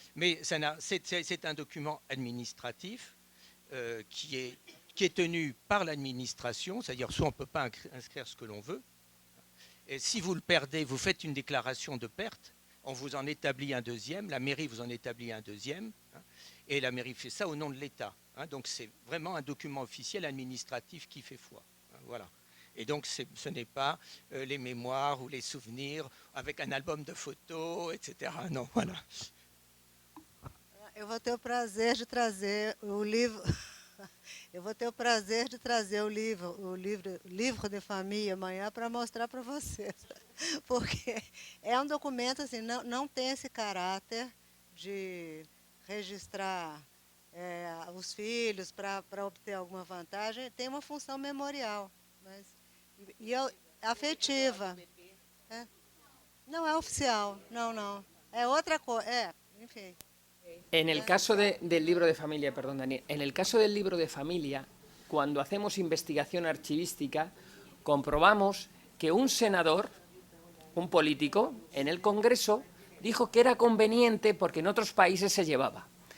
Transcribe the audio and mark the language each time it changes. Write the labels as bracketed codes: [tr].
[fr] Mais c'est un document administratif qui est tenu par l'administration, c'est-à-dire soit on ne peut pas inscrire ce que l'on veut, et si vous le perdez, vous faites une déclaration de perte, on vous en établit un deuxième, la mairie vous en établit un deuxième, et la mairie fait ça au nom de l'État. Donc c'est vraiment un document officiel administratif qui fait foi. Voilà. Et donc ce n'est pas les mémoires ou les souvenirs avec un album de photos, etc. Non, voilà. [pt] Eu vou ter o prazer de trazer o livro. Eu vou ter o prazer de trazer o livro de família amanhã para mostrar para vocês, porque é um documento assim, não tem esse caráter de registrar os filhos para obter alguma vantagem, tem uma função memorial, mas afetiva. Não é oficial, não. É outra coisa, enfim. [es] En el caso del libro de familia, perdón, Daniel, en el caso del libro de familia, cuando hacemos investigación archivística, comprobamos que un senador, un político, en el Congreso, dijo que era conveniente porque en otros países se llevaba.